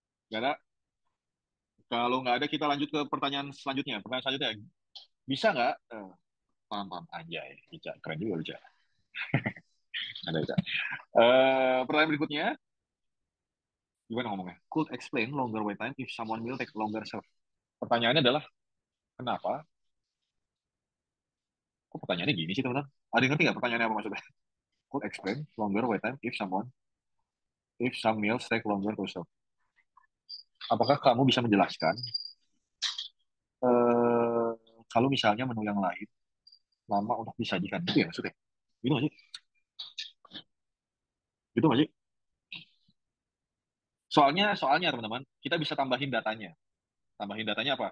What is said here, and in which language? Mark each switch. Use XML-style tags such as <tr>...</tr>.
<id>Gak ada? Kalau nggak ada, kita lanjut ke pertanyaan selanjutnya. Pertanyaan selanjutnya, bisa nggak? Paham, paham. Anjay, Ica. Keren juga, Ica. Ada, Ica. Pertanyaan berikutnya, gimana ngomongnya?</id> <en>Could explain longer wait time if someone will take longer serve.</en> <id>Pertanyaannya adalah, kenapa? Kok pertanyaannya gini sih, teman-teman? Ada yang ngerti nggak pertanyaannya apa maksudnya?</id> <en>Could explain longer wait time if some meals take longer to serve.</en> <id>Apakah kamu bisa menjelaskan eh, kalau misalnya menu yang lain lama untuk disajikan? Itu ya maksudnya? Gitu nggak sih? Gitu nggak sih? Soalnya teman-teman, kita bisa tambahin datanya. Tambahin datanya apa?</id>